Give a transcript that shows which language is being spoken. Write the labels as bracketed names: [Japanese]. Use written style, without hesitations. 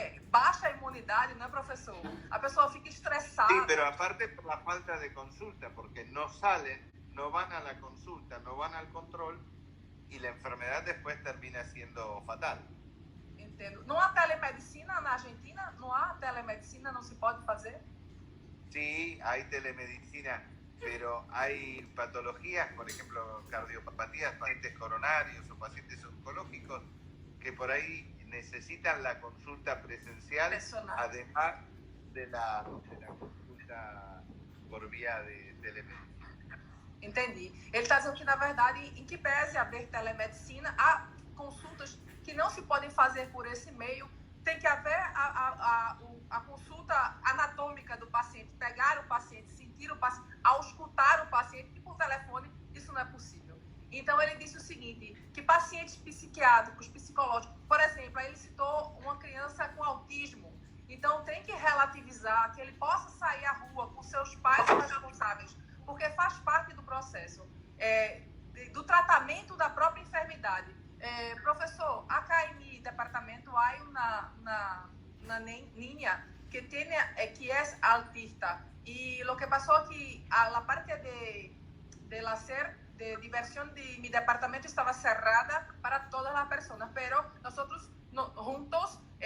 [Portuguese] Baixa imunidade, né, professor? A pessoa fica estressada. [Spanish] Sí, pero aparte por la falta de consulta, porque no salen, no van a la consulta, no van al control, y la enfermedad después termina siendo fatal. [Portuguese] Entendo. Não há telemedicina na Argentina? Não há telemedicina? Não se pode fazer? [Spanish] Sí, hay telemedicina, pero hay patologías, por ejemplo, cardiopatías, pacientes coronarios o pacientes oncológicos, que por ahí necesitan la consulta presencial, además de la consulta por via de telemedicina. [Portuguese] Entendi. Ele está dizendo que, na verdade, em que pese haver telemedicina, há consultas que não se podem fazer por esse meio. Tem que haver a consulta anatômica do paciente, pegar o paciente, sentir o paciente, auscultar o paciente, e por telefone isso não é possível. Então, ele disse o seguinte, que pacientes psiquiátricos, psicológicos, por exemplo, aí ele citou uma criança com autismo, então tem que relativizar, que ele possa sair à rua com seus pais responsáveis, porque faz parte do processo do tratamento da própria enfermidade. [Spanish] Professor, acá en mi departamento hay una niña que es autista, y lo que pasó que a la parte del hacer de diversión de mi departamento estaba cerrada para todas las personas, pero nosotros juntos,